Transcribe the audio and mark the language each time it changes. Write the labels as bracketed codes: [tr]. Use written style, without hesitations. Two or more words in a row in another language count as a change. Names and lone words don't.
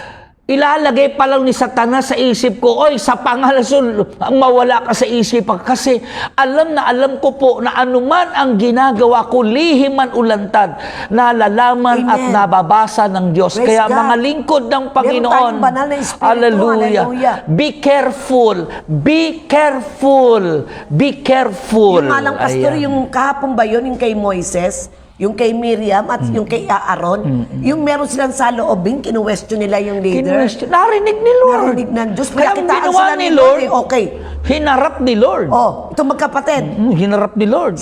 [tl] Ilalagay pa lang ni Satanas sa isip ko, oy, sa pangalasol, mawala ka sa isip ko. Kasi alam na alam ko po na anuman ang ginagawa ko, lihim man ulantad, nalalaman Amen. at nababasa ng Diyos. Praise Kaya God. mga lingkod ng Panginoon, tayong banal na espiritu. hallelujah. Hallelujah. [en] Be careful, be careful, be careful. [tl] Yung nga lang, Pastor, Ayan. yung kahapon ba yun, yung kay Moises, yung kay Miriam at yung kay Aaron, yung meron silang saloobin, kinuwestiyon nila yung leader. Narinig ni Lord. Narinig ng Diyos. Kaya ang Pinakitaan ginawa sila ni ni Lord, okay. hinarap ni Lord. Itong magkapatid. Hinarap ni Lord.